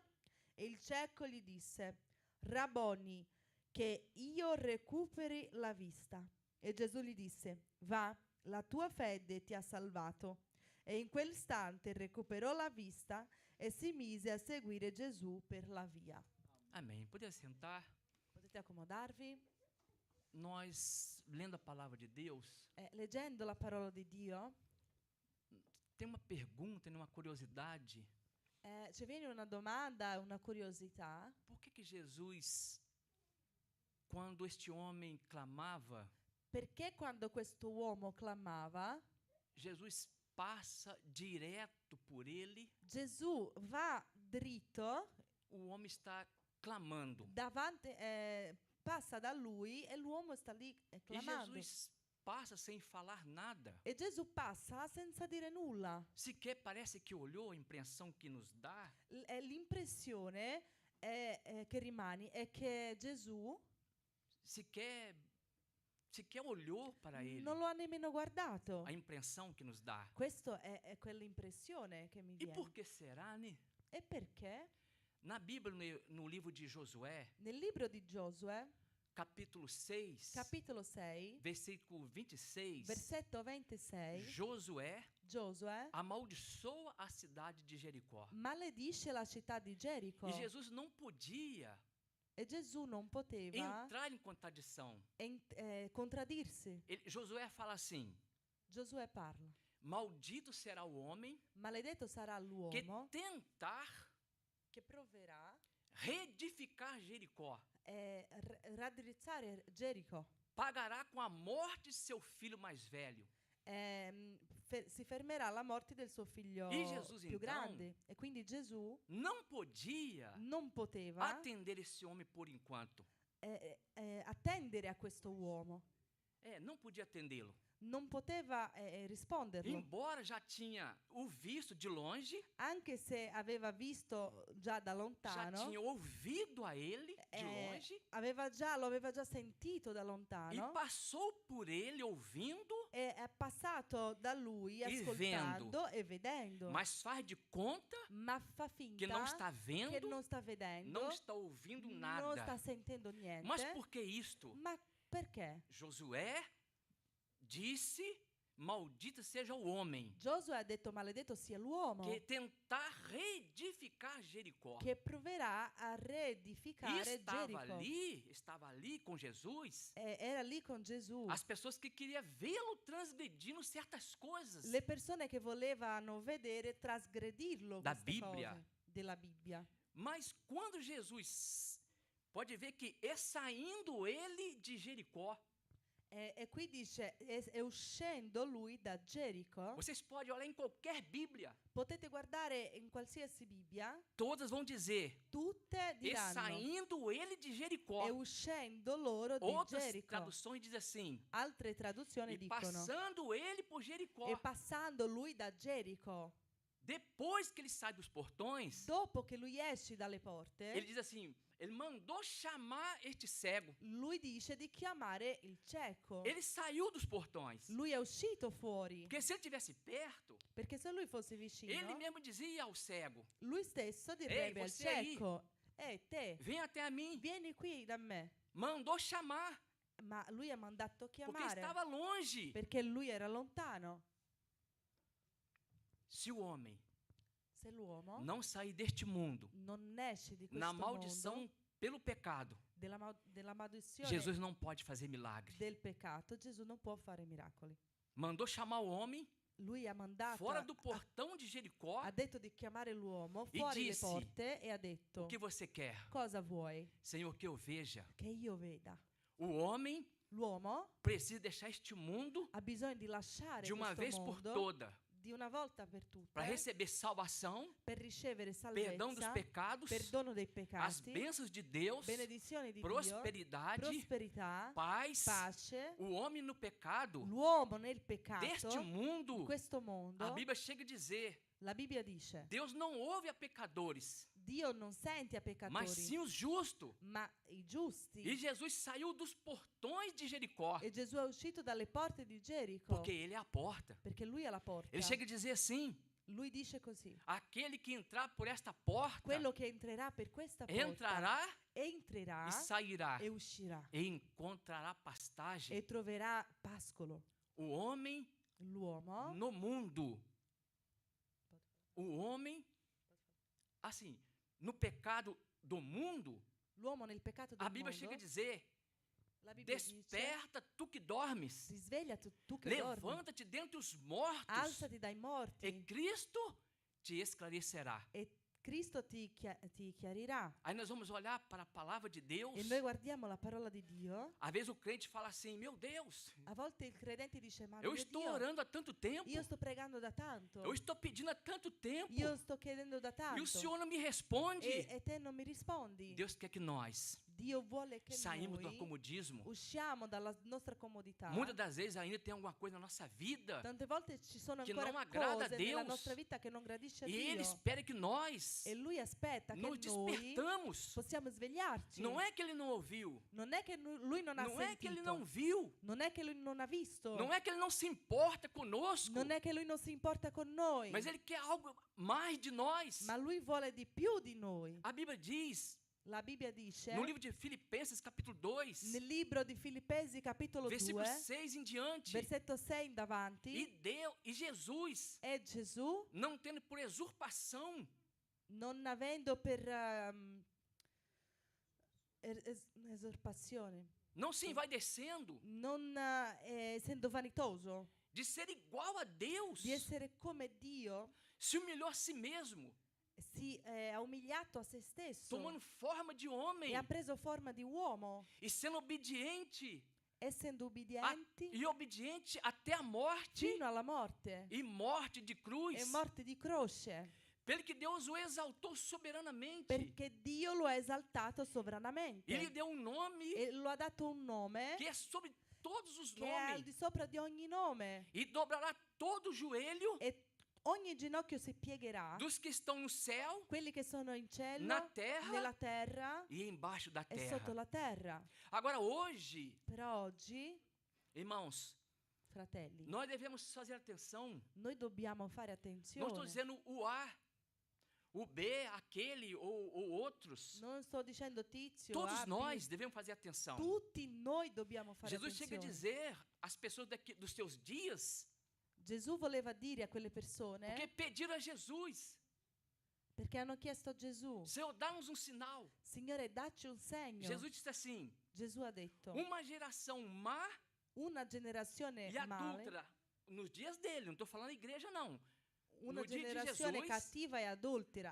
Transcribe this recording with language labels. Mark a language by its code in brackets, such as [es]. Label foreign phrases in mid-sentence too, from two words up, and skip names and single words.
[it] E il cieco gli disse: Rabboni, che io recuperi la vista. E Gesù gli disse: Va, la tua fede ti ha salvato. E in quell'istante recuperò la vista e si mise a seguire Gesù per la via. [pt] Amém. Poder sentar. [it] Potete accomodarvi? [pt] Nós, lendo a palavra de Deus, [it] Leggendo la parola di Dio, [pt] tem uma pergunta, uma curiosidade. [it] ci viene una domanda, una curiosità. [pt] Por que Jesus, quando este homem clamava, [it] Perché quando questo uomo clamava, [pt] Jesus passa direto por ele, [it] Gesù va dritto [pt] o homem está clamando. [it] davanti, passa da lui e l'uomo sta lì E clamando. [pt] Jesus passa sem falar nada. [it] E Gesù passa senza dire nulla. [pt] Sequer parece que olhou, a impressão que nos dá [it] L'impressione che rimane è che Gesù [pt] sequer olhou para ele. [it] non lo ha nemmeno guardato. [pt] A impressão que nos dá. [it] Questa è quell'impressione che mi E viene. [pt] por que será, né? [it] E perché? [pt] Na Bíblia, no livro de Josué, [it] Nel libro di Giosuè, [pt] capítulo 6, [it] capitolo 6, [pt] versículo 26, [it] versetto 26, [pt] Josué [it] Giosuè [pt] amaldiçoa a cidade de Jericó. [it] maledisce la città di Gerico. [pt] E Jesus não podia [it] E Gesù non poteva [pt] entrar em contradição. [it] contraddirsi. [pt] Josué fala assim: [it] Giosuè parla. [pt] maldito será o homem [it] Maledetto sarà [pt] que [it] l'uomo [pt] tentar [it] che proverà [pt] reedificar Jericó. [it] raddrizzare Gerico. [pt] Pagará com a morte de seu filho mais velho. [it] Si fermerà alla morte del suo figlio E Gesù, più [pt] então, [it] grande. E quindi Gesù [pt] Não podia [it] non poteva [pt] atender esse homem por enquanto. [it] attendere a questo uomo. [pt] Não podia atendê-lo. [it] Non poteva risponderlo. [pt] Embora já tinha o visto de longe, [it] Anche se aveva visto già da [pt] já [it] lontano, [pt] tinha ouvido a ele de longe [it] lo aveva già sentito da e lontano, [pt] passou por ele ouvindo, [it] e è passato da lui E ascoltando e vedendo, [pt] mas faz de conta [it] ma fa [pt] que não está [it] finta che [pt] vendo, [it] non sta vedendo, [pt] não está ouvindo [it] non [pt] nada. [it] sta sentendo niente. [pt] Mas por que isto? [it] Ma perché? [pt] Josué disse: maldito seja o homem [it] Giosuè ha detto maledetto sia l'uomo [pt] que tentar reedificar Jericó. [it] che proverà a E reedificare Gerico. [pt] estava ali com Jesus, [it] Era lì con Gesù. [pt] as pessoas que queriam vê-lo transgredindo certas coisas [it] Le persone che volevano vedere trasgredirlo Da queste Bibbia. cose della Bibbia. [pt] Mas quando Jesus, pode ver que é saindo ele de Jericó. [it] E qui dice, è uscendo lui da Gerico. [pt] Vocês podem olhar em qualquer Bíblia, [it] Potete guardare in qualsiasi Bibbia, [pt] todas vão dizer: [it] tutte e diranno, [pt] saindo ele de Jericó. [it] è uscendo loro di [pt] Outras [it] Gerico. [pt] traduções dizem assim: [it] Altre traduzioni e dicono, [pt] passando ele por Jericó. [it] e passando lui da Gerico, [pt] Depois que ele sai dos portões, [it] dopo che lui esce dalle porte, [pt] ele diz assim: ele mandou chamar este cego. [it] lui dice di chiamare il cieco. [pt] Ele saiu dos portões. [it] Lui è uscito fuori, [pt] Porque se ele estivesse perto, [it] perché se lui fosse vicino, [pt] ele mesmo dizia ao cego: [it] lui stesso direbbe al [pt] você aí. [it] cieco, te, [pt] vem até a mim. [it] vieni qui da me. [pt] Mandou chamar, [it] Ma lui ha mandato [pt] porque [it] chiamare, [pt] estava longe. [it] perché lui era lontano. [pt] Se o homem [it] Se l'uomo [pt] não sair deste mundo [it] non esce di [pt] na [it] questo [pt] maldição [it] mondo, [pt] pelo pecado, [it] della maledizione [pt] Jesus não pode fazer milagre. [it] del peccato, Gesù non può fare miracoli. [pt] Mandou chamar o homem [it] Lui ha mandato, [pt] fora do portão de Jericó. [it] ha detto di chiamare l'uomo [pt] E [it] fuori le [pt] disse, [it] porte e ha detto, [pt] O que você quer? [it] cosa vuoi? [pt] Senhor, que eu veja. [it] Che io veda. [pt] O homem [it] L'uomo [pt] precisa deixar este mundo [it] ha bisogno di lasciare [pt] de uma [it] questo [pt] vez por [it] mondo [pt] toda [it] di una volta per tutte [pt] para receber salvação, [it] per ricevere [pt] perdão dos [it] salvezza, [pt] pecados, [it] perdono dei [pt] as [it] peccati, [pt] bênçãos de Deus, [it] benedizione di Dio, [pt] prosperidade, [it] prosperità, [pt] paz. [it] pace. [pt] O homem no pecado [it] L'uomo nel peccato, [pt] deste [it] in [pt] mundo, [it] questo mondo, [pt] a Bíblia chega a dizer: [it] la Bibbia dice, [pt] Deus não ouve a pecadores, [it] Dio non sente a peccatori, [pt] mas sim os justos. [it] ma i giusti. [pt] E Jesus saiu dos portões de Jericó, [it] E Gesù è uscito dalle porte di Gerico, [pt] porque ele é a porta. [it] perché lui è la porta. [pt] Ele chega a dizer assim: [it] Lui dice così, [pt] aquele que entrar por esta porta [it] quello che entrerà per questa porta [pt] entrará [it] entrerà [pt] e sairá [it] e uscirà [pt] e encontrará pastagem. [it] e troverà pascolo. [pt] O homem [it] L'uomo [pt] no mundo, o homem, assim, no pecado do mundo, [it] l'uomo nel peccato del [pt] a Bíblia [it] mondo, [pt] chega a dizer: [it] la Bibbia dice, [pt] desperta tu que dormes, [it] risveglia tu che dormi, [pt] levanta-te dentre os mortos, [it] alzati dai morti [pt] e Cristo te esclarecerá. [it] e Cristo ti chiarirà. [pt] Aí nós vamos olhar para a palavra de Deus. [it] E noi guardiamo la parola di Dio. [pt] Às vezes o crente fala assim: meu Deus, [it] A volte il credente dice, ma [pt] eu [it] mio [pt] estou [it] Dio, [pt] orando há tanto tempo, [it] io sto pregando da tanto, [pt] eu estou pedindo há tanto tempo, [it] io sto chiedendo da e tanto, [pt] o Senhor não me responde. [it] e te non mi rispondi. [pt] Deus quer que nós [it] Dio vuole che [pt] saímos do [it] noi [pt] acomodismo. [it] usciamo dalla nostra comodità. [pt] Muitas das vezes ainda tem alguma coisa na nossa vida [it] Tante volte ci sono che ancora non aggrada a cose nella [pt] Deus. [it] nostra vita che non gradisce a [pt] e Ele [it] Dio. [pt] espera que nós [it] E Lui aspetta che [pt] nos [it] noi [pt] despertamos. [it] possiamo svegliarci. [pt] Não é que Ele não ouviu, [it] Non è che Lui non ha [pt] não é que Ele [it] sentito. [pt] não viu, [it] Non è che Lui non ha visto. [pt] não é que Ele não se importa conosco, [it] Non è che Lui non si importa con noi. [pt] mas Ele quer algo mais de nós. [it] Ma Lui vuole di più di noi. [pt] A Bíblia diz, [it] La Bibbia dice, [pt] no livro de Filipenses, capítulo 2, [it] nel libro di Filippesi capitolo [pt] versículo [it] 2, [pt] 6 em diante, [it] versetto 6 in davanti, [pt] e Jesus, [it] e Gesù, [pt] não tendo por usurpação [it] non avendo per esorpazione, [pt] não se envaidecendo [it] non essendo vanitoso, [pt] de ser igual a Deus, [it] di essere come Dio, [pt] se humilhou a si mesmo, [it] si è umiliato a se stesso [pt] tomando forma de homem [it] e ha preso forma di uomo, [pt] e sendo obediente [it] essendo ubbidienti [pt] e obediente até a morte [it] fino alla morte [pt] e morte de cruz, [it] e morte di croce, [pt] pelo que Deus o exaltou soberanamente. [it] perché Dio lo ha esaltato sovranamente [pt] Ele deu um nome [it] e lo ha dato un nome [pt] que é sobre todos os [it] che è al [pt] nomes [it] di sopra di ogni nome, [pt] e dobrará todo o joelho [it] e ogni ginocchio si piegherà, [pt] dos que estão no céu, [it] quelli che sono in cielo, [pt] na terra [it] nella terra [pt] e embaixo da [it] e sotto [pt] terra. [it] la terra. [pt] Agora hoje, [it] Però oggi, [pt] irmãos, [it] fratelli, [pt] nós devemos fazer atenção. [it] noi dobbiamo fare [pt] Não estou [it] attenzione. [pt] dizendo o A, o B, aquele ou outros. [it] Non sto dicendo Tizio, [pt] Todos [it] A, B. [pt] nós devemos fazer atenção. [it] Tutti noi dobbiamo fare [pt] Jesus chega a [it] attenzione. [pt] dizer às pessoas dos seus dias, [it] Gesù voleva dire a quelle persone, [pt] porque pediram a Jesus, [it] perché hanno chiesto a Gesù, [pt] Senhor, dá-nos um sinal. [it] Signore, dacci un segno. [pt] Jesus disse assim, [it] Gesù ha detto, [pt] uma geração má [it] una generazione [pt] e [it] male, [pt] adúltera, nos dias dele, não estou falando igreja não, [it] una [pt] no dia de [it] generazione [pt] Jesus, [it] cattiva e adultera.